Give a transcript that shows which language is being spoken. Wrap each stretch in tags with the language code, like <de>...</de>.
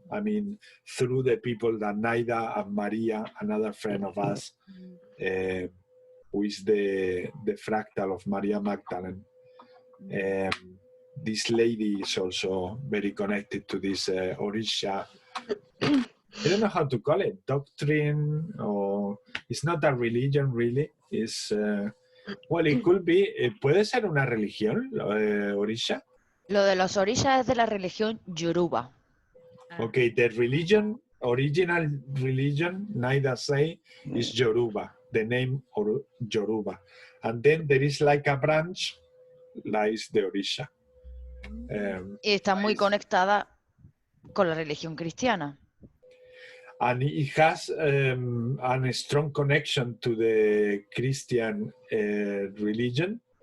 <en>I mean, through the people that Naida and Maria, another friend of us, who is the fractal of Maria Magdalene. This lady is also very connected to this Orisha. I don't know how to call it, doctrine, or it's not a religion really. It's, well, it could be,</en> <es>puede ser una religión,</es> <en>Orisha.</en> <es>Lo de los orishas es de la religión Yoruba.</es> <en>Okay, the religion, original religion, Naida say, is Yoruba, the name or Yoruba. And then there is like a branch, like the Orisha.</en> <es>Y está muy conectada con la religión cristiana.</es> <en>And it has a strong connection to the Christian religion.</en>